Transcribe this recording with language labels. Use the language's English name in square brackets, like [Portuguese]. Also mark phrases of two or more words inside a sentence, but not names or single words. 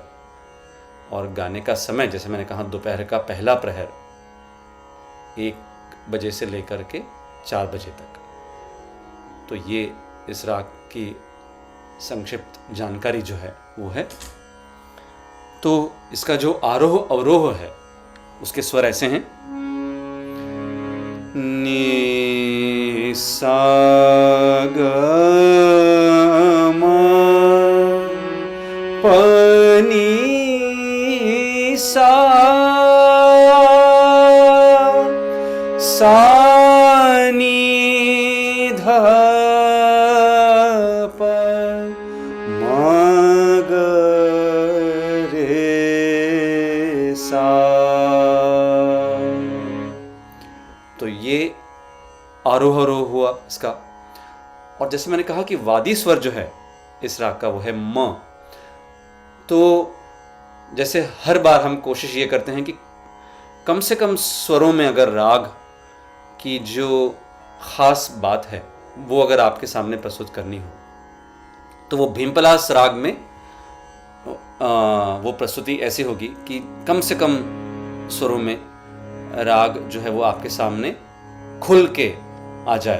[Hindi] और गाने का समय जैसे मैंने कहा दोपहर का पहला प्रहर 1 बजे से लेकर के 4 बजे तक। तो ये इस राग की संक्षिप्त जानकारी जो है वो है। तो इसका जो आरोह अवरोह है उसके स्वर ऐसे हैं, नी सा ग म प नी सा नी ध प म ग रे सा। तो ये आरोह अवरोह हुआ इसका। और जैसे मैंने कहा कि वादी स्वर जो है इस राग का वो है म। तो जैसे हर बार हम कोशिश ये करते हैं कि कम से कम स्वरों में अगर राग की जो ख़ास बात है वो अगर आपके सामने प्रस्तुत करनी हो तो वो भीमपलास राग में वो प्रस्तुति ऐसी होगी कि कम से कम स्वरों में राग जो है वो आपके सामने खुल के आ जाए।